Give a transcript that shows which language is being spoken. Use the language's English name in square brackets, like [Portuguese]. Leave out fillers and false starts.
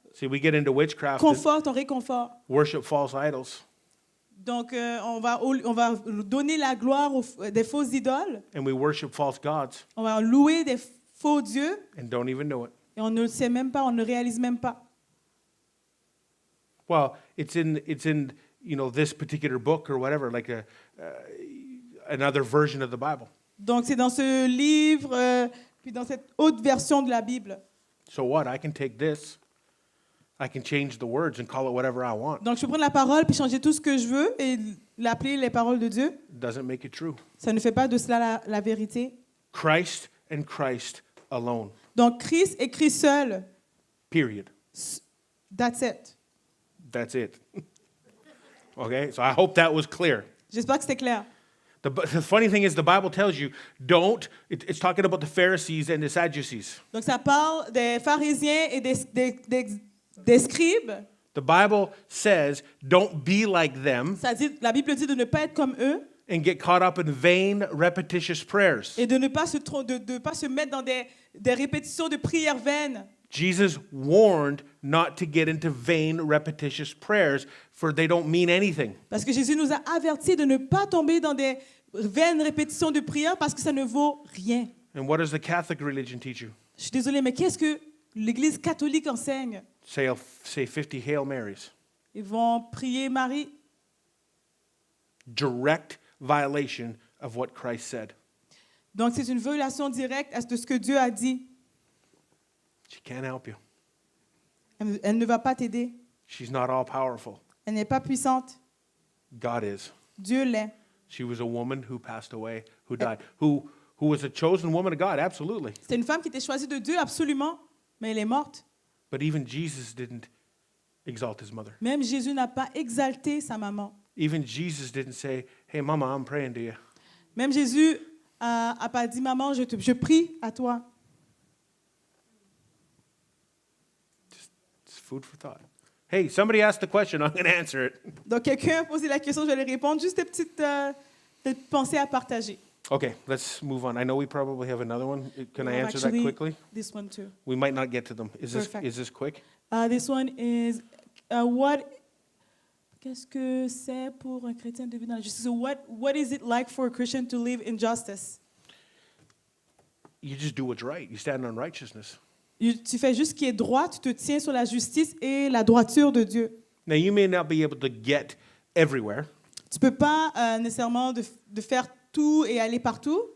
[English] See, we get into witchcraft, [French] confort, ton réconfort. [English] worship false idols, [French] Donc, on va donner la gloire des fausses idoles. [English] and we worship false gods [French] On va louer des faux dieux [English] and don't even know it. [French] et on ne le sait même pas, on ne le réalise même pas. [English] Well, it's in this particular book or whatever, like another version of the Bible. [French] Donc, c'est dans ce livre, puis dans cette autre version de la Bible. [English] So what? I can take this, I can change the words and call it whatever I want. [French] Donc, je peux prendre la parole puis changer tout ce que je veux et l'appeler les paroles de Dieu. [English] It doesn't make it true. [French] Ça ne fait pas de cela la vérité. [English] Christ and Christ alone. [French] Donc, Christ et Christ seul. [English] Period. That's it. That's it. Okay? So I hope that was clear. [French] J'espère que c'était clair. [English] The funny thing is, the Bible tells you, it's talking about the Pharisees and the Sadducees. [French] Donc, ça parle des pharisiens et des scribes. [English] The Bible says, don't be like them [French] La Bible dit de ne pas être comme eux [English] and get caught up in vain, repetitious prayers. [French] et de ne pas se mettre dans des répétitions de prières vaines. [English] Jesus warned not to get into vain, repetitious prayers, for they don't mean anything. [French] Parce que Jésus nous a avertis de ne pas tomber dans des vaines répétitions de prières parce que ça ne vaut rien. [English] And what does the Catholic religion teach you? [French] Je suis désolée, mais qu'est-ce que l'Église catholique enseigne? [English] Say 50 Hail Marys. [French] Ils vont prier Marie. [English] Direct violation of what Christ said. [French] Donc, c'est une violation directe de ce que Dieu a dit. [English] She can't help you. [French] Elle ne va pas t'aider. [English] She's not all powerful. [French] Elle n'est pas puissante. [English] God is. [French] Dieu l'est. [English] She was a woman who passed away, who died, who was a chosen woman of God, absolutely. [French] C'est une femme qui était choisie de Dieu, absolument, mais elle est morte. [English] But even Jesus didn't exalt his mother. [French] Même Jésus n'a pas exalté sa maman. [English] Even Jesus didn't say, "Hey, Mama, I'm praying to you." [French] Même Jésus a pas dit, maman, je prie à toi. [English] It's food for thought. Hey, somebody asked the question. I'm going to answer it. [French] Donc, quelqu'un a posé la question, je vais lui répondre. Juste des petites pensées à partager. [English] Okay, let's move on. I know we probably have another one. Can I answer that Actually, quickly? This one too. We might not get to them. Perfect. Is this quick? This one is, [French] qu'est-ce que c'est pour un chrétien de vivre dans la justice? [English] So what is it like for a Christian to live in justice? You just do what's right. You stand on righteousness. [French] Tu fais juste ce qui est droit, tu te tiens sur la justice et la droiture de Dieu. [English] Now, you may not be able to get everywhere, [French] Tu peux pas nécessairement de faire tout et aller partout,